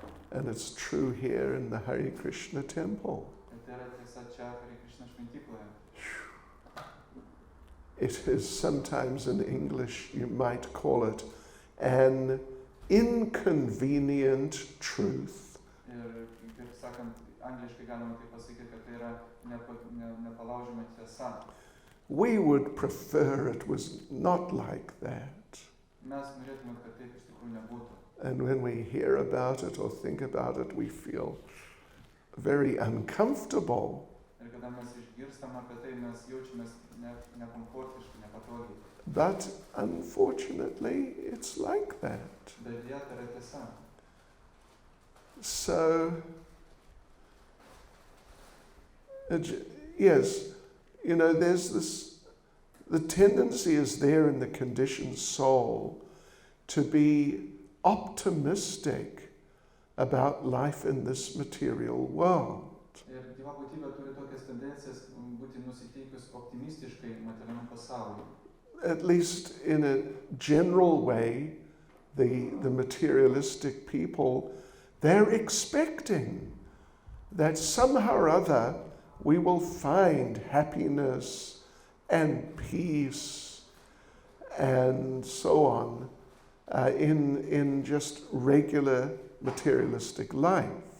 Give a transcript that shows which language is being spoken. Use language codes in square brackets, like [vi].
[en] And it's true here in the Hare Krishna temple. [lt] Ir tai yra tiesa čia Hare Krishna šventykloje. [en] It is sometimes in English, you might call it an inconvenient truth. [lt] Ir kaip sakant, angliškai galima taip pasakyti, kad tai yra nepalaužiama tiesa. [en] We would prefer it was not like that. [lt] Mes norėtume, kad taip iš tikrųjų nebūtų. [en] And when we hear about it or think about it, we feel very uncomfortable. [lt] Ir kada mes išgirstam apie tai, mes jaučiamės nekomfortiškai, nepatogiai. [en] But unfortunately, it's like that. [lt] Bet deja, tai yra tiesa. [en] So, yes, there's this, the tendency is there in the conditioned soul to be optimistic about life in this material world. [lt] Ir gyva būtybė turi tokias tendencijas būti nusiteikus optimistiškai materialiam pasauliui. [en] At least in a general way, the materialistic people, they're expecting that somehow or other we will find happiness and peace and so on in just regular materialistic life.